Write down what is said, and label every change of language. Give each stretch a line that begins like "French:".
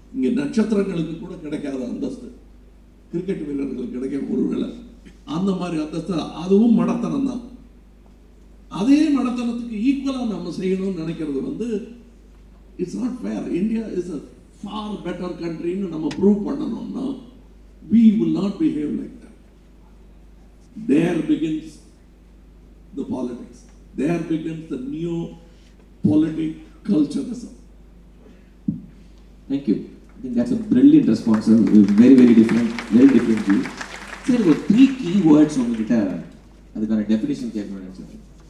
Tamil: இங்க நட்சத்திரங்களுக்கு கூட கிடைக்காத அந்தஸ்து கிரிக்கெட் வீரர்களுக்கு கிடைக்க ஒருவேளை அந்த மாதிரி அந்தஸ்து, அதுவும் மடத்தனம் தான். அதே மடத்தனத்துக்கு ஈக்குவலா நம்ம செய்யணும்னு நினைக்கிறது வந்து
English: It's not fair. India is a far better country
Tamil: ன்னு நம்ம ப்ரூவ் பண்ணணும்னா
English: we will not behave like that. There begins the politics. There begins the new politic culturalism. Thank you. I think that's a brilliant response. Very, very different, very different view. Sir, 3 key words
Tamil: உங்ககிட்ட அதுக்கான definition கேட்கணும்னு நினைச்சேன்.